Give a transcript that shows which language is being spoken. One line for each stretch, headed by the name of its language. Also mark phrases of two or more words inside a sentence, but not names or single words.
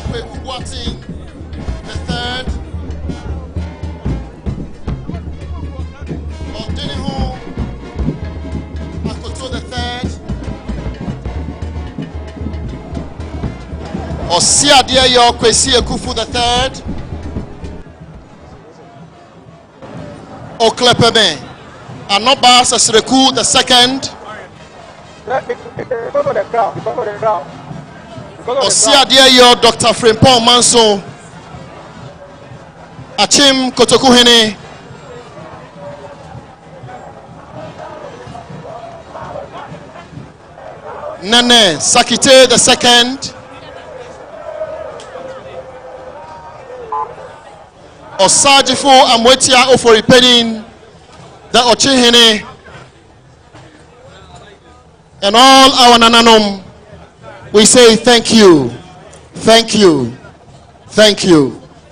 English: Kweku Boateng the third. Odinihu Akoto the third. Osiadeyo Kwesi Ekufu the third. Oklepeme Anoba Sesreku the second. Because of the crowd. Osiadeyo Dr. Frimpong Manso. Achim Kotokuhene. Nene Sakite the second. Osajifo Amwetia Oforipenin the Ochihene. And all our Nananom, we say thank you, thank you, thank you.